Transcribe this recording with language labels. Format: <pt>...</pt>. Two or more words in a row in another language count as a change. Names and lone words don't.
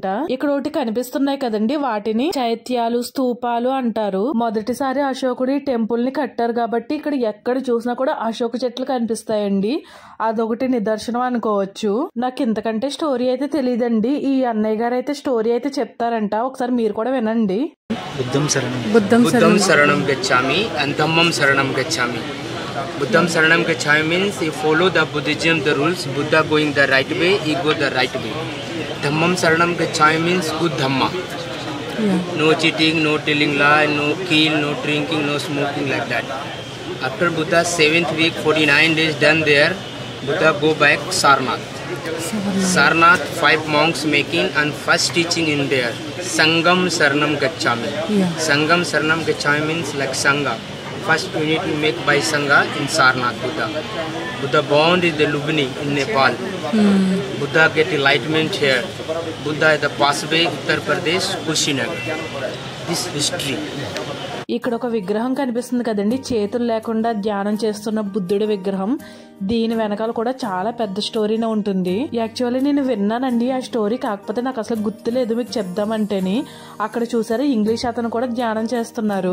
<te>ఇక్కడ ఒకటి కనిపిస్తున్నాయి కదండి, వాటిని చైత్యాలు స్తూపాలు అంటారు. మొదటిసారి అశోకుడు ఈ టెంపుల్ ని కట్టారు కాబట్టి ఇక్కడ ఎక్కడ చూసినా కూడా అశోక చెట్లు కనిపిస్తాయండి. అదొకటి నిదర్శనం అనుకోవచ్చు. నాకు ఇంతకంటే స్టోరీ అయితే తెలియదండి. ఈ అన్నయ్య గారు అయితే స్టోరీ అయితే చెప్తారంట, ఒకసారి మీరు కూడా వినండి.</te> <pi>Buddham Saranam Gacchami and Dhammam Saranam Gacchami. Buddham Saranam Gacchami</pi> <en>means you follow the Buddhism, the rules. Buddha going the right way, he go the right way.</en> <pi>Dhammam Saranam Gacchami</pi> <en>means good Dhamma. No cheating, no telling lie, no kill, no drinking, no smoking like that. After Buddha's 7th week, 49 days done there, Buddha go back Sarnath. Sarnath, 5 monks making and first teaching in there.</en> <pi>Sangam Saranam Gacchami. Sangam Saranam Gacchami</pi> <en>means like Sangha. First we need to make by Sangha in Sarnath Buddha. Buddha born in the Lubni in Nepal. Buddha get enlightenment here. Buddha is the Pasway, Uttar Pradesh, Kushinagar. This history.</en> <te>ఇక్కడ ఒక విగ్రహం కనిపిస్తుంది కదండి, చేతులు లేకుండా ధ్యానం చేస్తున్న బుద్ధుడి విగ్రహం. దీని వెనకాల కూడా చాలా పెద్ద స్టోరీనే ఉంటుంది. యాక్చువల్లీ నేను విన్నానండి ఆ స్టోరీ, కాకపోతే నాకు అసలు గుర్తులేదు మీకు చెప్దామంటేని. అక్కడ చూసారా ఇంగ్లీష్ అతను కూడా ధ్యానం చేస్తున్నారు.</te>